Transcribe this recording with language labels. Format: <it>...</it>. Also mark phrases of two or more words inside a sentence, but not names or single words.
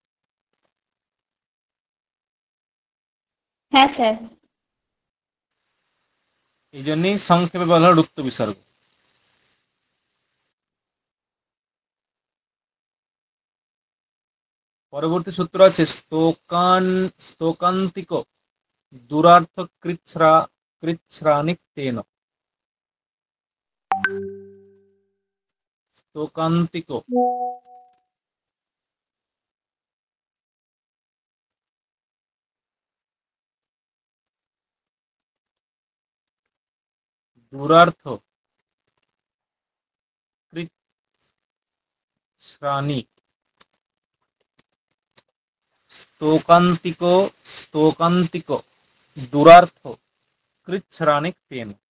<bn>হ্যাঁ স্যার। এই জন্যই সংক্ষেপে বলা হলো রুত্ত বিসর্গ। পরবর্তী সূত্র আছে</bn> <sa>স্তোকান্তিক দুরার্থ কৃচ্ছ্রানিক তেন। স্তোকান্তিক দুরার্থ কৃচ্ছ্রানিক, স্তোকান্তিক দুরার্থ কৃচ্ছ্রানিক তেন।</sa>